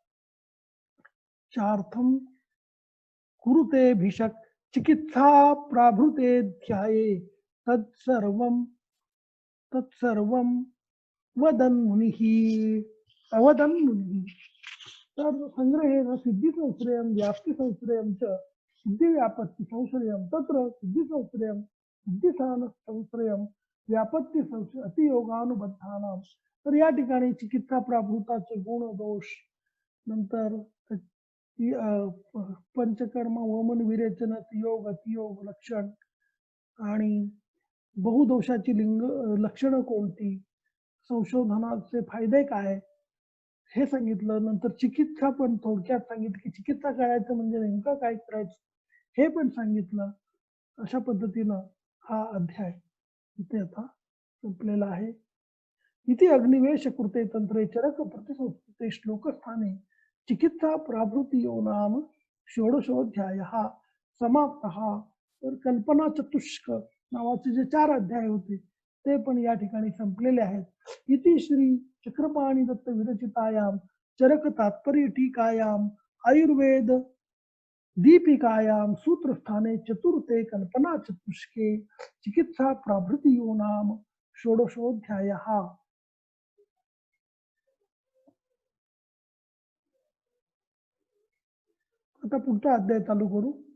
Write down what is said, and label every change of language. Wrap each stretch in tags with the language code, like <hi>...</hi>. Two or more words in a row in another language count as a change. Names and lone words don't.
<sa>चार्थं कुरुते भिषक् चिकित्सा प्राभृते ध्याये तत्सर्वं वदन् मुनिः अवदन् मुनिः. तर संग्रहेण सिद्धि संश्रयं व्याप्ति संश्रयं च सिद्धि व्यापत्ति संश्रयं तत्र सिद्धि संश्रयं सिद्धिस्थान संश्रयं व्यापत्ति संश्रय अतियोगानुबद्धानां.</sa> <mr>तर या ठिकाणी चिकित्सा प्राभृताचे गुण दोष नंतर पंचकर्म वमन विरेचन योग अतियोग लक्षण आणि बहुदोषाची लक्षणं कोणती संशोधनाचे फायदे काय हे सांगितलं. नंतर चिकित्सा पण थोडक्यात सांगितलं की चिकित्सा करायचं म्हणजे नेमकं काय करायचं हे पण सांगितलं. अशा पद्धतीनं हा अध्याय इथे आता संपलेला आहे.</mr> <sa>इति अग्निवेश कृते तंत्रे चरक प्रतिसंस्कृते श्लोकस्थाने चिकित्सा प्राभृतियो नाम षोडशोऽध्यायः समाप्तः.</sa> <mr>तर कल्पना चतुष्क नावाचे जे 4 अध्याय होते ते पण या ठिकाणी संपलेले आहेत.</mr> <sa>इति श्री चक्रपाणी दत्त विरचितायाम चरक तात्पर्य टीकायाम आयुर्वेद दीपिकायां सूत्रस्थाने चतुर्थे कल्पना चतुष्के चिकित्सा प्राभृतियो नाम षोडशोऽध्यायः.</sa> <mr>आता पुढचा अध्याय चालू करू.</mr>